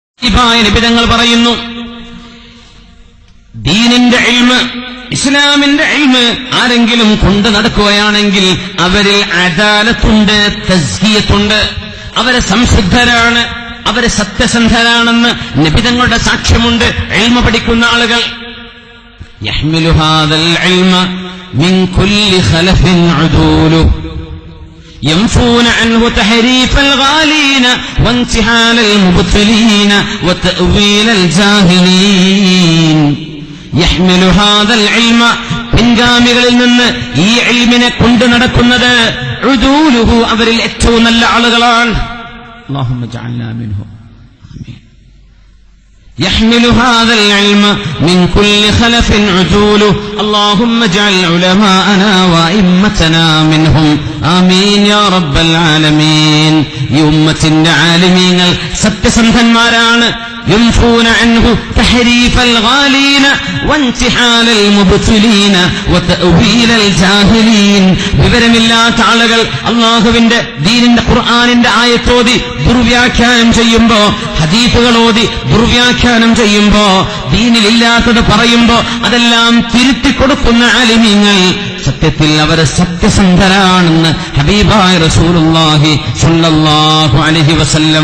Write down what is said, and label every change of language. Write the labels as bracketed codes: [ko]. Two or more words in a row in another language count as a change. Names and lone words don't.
[ml] നിബിതങ്ങൾ പറയുന്നു, ദീനിന്റെ ഇൽമ്, ഇസ്ലാമിന്റെ ഇൽമ് ആരെങ്കിലും കൊണ്ടു നടക്കുകയാണെങ്കിൽ അവരിൽ അദാലത്തുണ്ട്, തസ്കിയത്തുണ്ട്, അവരെ സംശുദ്ധരാണ്, അവരെ സത്യസന്ധരാണെന്ന് നിബിതങ്ങളുടെ സാക്ഷ്യമുണ്ട്. ഇൽമ പഠിക്കുന്ന ആളുകൾ [ar] يحمل هذا العلم من كل خلف عدول ينفون عنه تحريف الغالين وانتحال المبطلين وتأويل الجاهلين يحمل هذا العلم [ml] പിൻഗാമികളിൽ നിന്ന് ഈ ഇൽമിനെ കൊണ്ടു നടക്കുന്നത് ഉദൂലുഹു അവരിൽ ഏറ്റവും നല്ല ആളുകളാണ്. [ar] اللهم اجعلنا منهم آمين. يحمل هذا العلم من كل خلف عدوله اللهم اجعل علماءنا وأئمتنا منهم آمين يا رب العالمين. [ml] ഈ ഉമ്മത്തിന്റെ ആലിമീങ്ങൾ സത്യസന്ധന്മാരാണ്. [ar] ينفون عنه تحريف الغالين وانتحال المبطلين وتأويل الجاهلين. [ml] വിവരമില്ലാത്ത ആളുകൾ അല്ലാഹുവിന്റെ ദീനിന്റെ ഖുർആനിന്റെ ആയത്തോതി ദുർവ്യാഖ്യാനം ചെയ്യുമ്പോ, ഹദീസുകളോതി ദുർവ്യാഖ്യാനം ചെയ്യുമ്പോ, ദീനിലില്ലാത്തത് പറയുമ്പോ അതെല്ലാം തിരുത്തി കൊടുക്കുന്ന ആലിമീങ്ങൾ സത്യത്തിൽ അവർ സത്യസന്ധരാണെന്ന് ഹബീബായ റസൂലുള്ളാഹി [ar] صلى الله عليه وسلم.